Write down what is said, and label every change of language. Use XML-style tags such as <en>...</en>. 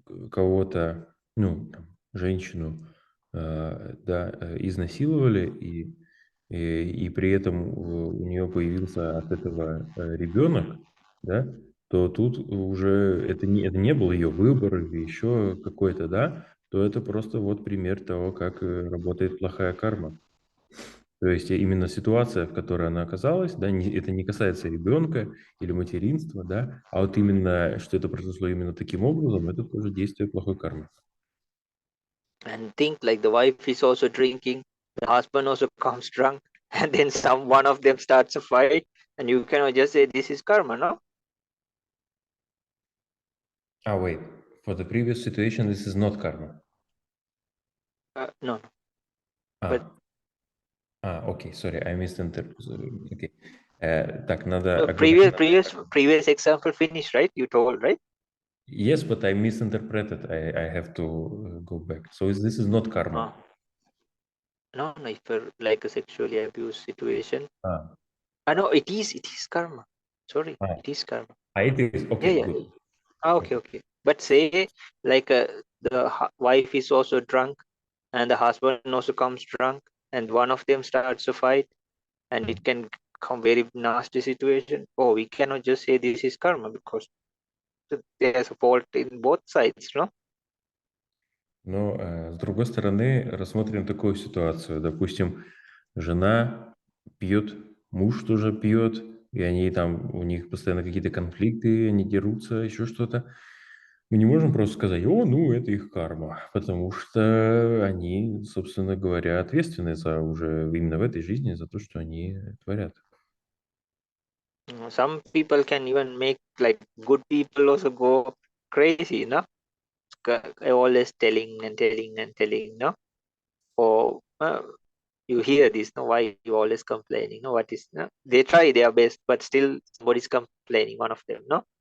<ru>кого-то, ну, там, женщину, да, изнасиловали, и при этом у нее появился от этого ребенок, да, то тут уже это не был ее выбор или еще какой-то, да, то это просто вот пример того, как работает плохая карма. То есть именно ситуация, в которой она оказалась, да, это не касается ребенка или материнства, да, а вот именно, что это произошло именно таким образом, это тоже действие плохой кармы.</ru> <en>And think like the wife is also drinking, the husband also comes drunk, and then one of them starts a fight, and you cannot just say this is karma, no? Wait, for the previous situation, this is not karma. No. Okay, sorry, I misinterpreted. Okay.</en> <ru>Так, надо...</ru> <en>Previous example finished, right? You told, right? Yes, but I misinterpreted. I have to go back. So this is not karma. No, if like a sexually abused situation. No, it is karma. Sorry, it is karma. It is? Okay, yeah. Good. Okay. But say like the wife is also drunk and the husband also comes drunk and one of them starts a fight and it can come very nasty situation. Oh, we cannot just say this is karma because there's a fault in both sides, no?</en> <ru>Но, с другой стороны, рассмотрим такую ситуацию. Допустим, жена пьет, муж тоже пьет, и они там, у них постоянно какие-то конфликты, они дерутся, еще что-то. Мы не можем просто сказать, ну, это их карма, потому что они, собственно говоря, ответственны за уже именно в этой жизни за то, что они творят.</ru> <en>Some people can even make like good people also go crazy, no? Always telling, no? Or you hear this, no? Why you always complaining? No, what is, no? They try their best, but still somebody's complaining, one of them, no?</en>